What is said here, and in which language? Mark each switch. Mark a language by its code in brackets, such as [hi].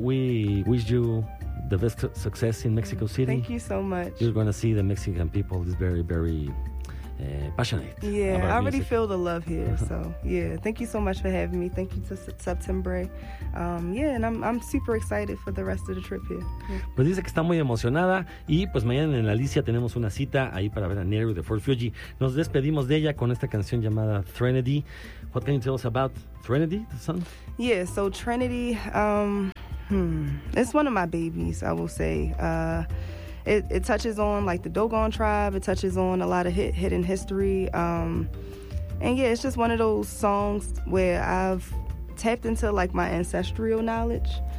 [en] We wish you the best success in Mexico City. Thank you so much. You're going to see the Mexican people. It's very, very... passionate. Yeah, about I already music. Feel the love here. Uh-huh. So yeah, thank you so much for having me. Thank you to September. And I'm super excited for the rest of the trip here. [es] Pues dice que está muy emocionada y pues mañana en la Alicia tenemos una cita ahí para ver a Nehru de Fort Fuji. Nos despedimos de ella con esta canción llamada Trinity. [en] What can you tell us about Trinity, the song? Yeah, so Trinity, it's one of my babies, I will say. It touches on like the Dogon tribe. It touches on a lot of hidden history. It's just one of those songs where I've tapped into like my ancestral knowledge.